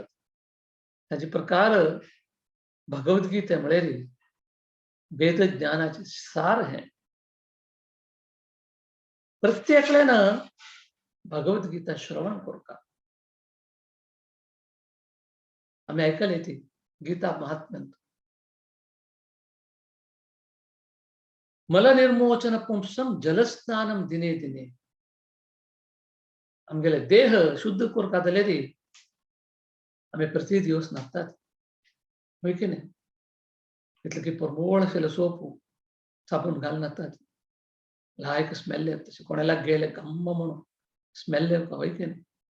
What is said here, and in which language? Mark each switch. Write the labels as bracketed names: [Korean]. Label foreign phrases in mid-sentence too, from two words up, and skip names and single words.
[Konkani] ताजे प्रकार भगवद्गीता म्हळ्यार वेद ज्ञानाचें सार हें. प्रत्येकल्यान भगवद्गीता श्रवण करता. आमी आयकले ती गीता महात्म्यांत. [Sanskrit] मलनिर्मोचन पुंसम जलस्नानम दिने दिने. [Konkani] आमगेले देह शुद्ध करता जाल्यार आमी प्रति दिवस न्हातात होय की न्ही. कितले की परमोळ आशिल्लो सोप साबून घालून न्हातात. लायक स्मेल येता तशें कोणाला गेले गम्म म्हणून स्मेल येवका होय की न्ही.